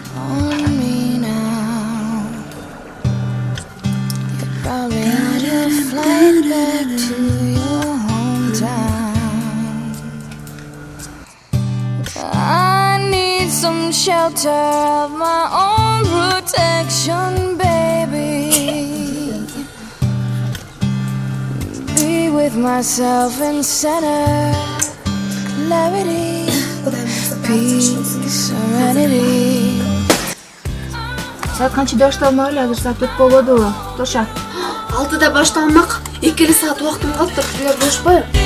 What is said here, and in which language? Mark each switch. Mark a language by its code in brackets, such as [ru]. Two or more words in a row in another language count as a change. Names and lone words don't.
[en] I need some shelter of my own protection, baby. Be with myself in center, clarity, peace, serenity. [ky] Saat kanчада башталмак эле, азыр саат 4 болбоду. Тоша. 6-да башталмак. 2 саат убактым калыптыр. Силер болушпайбы?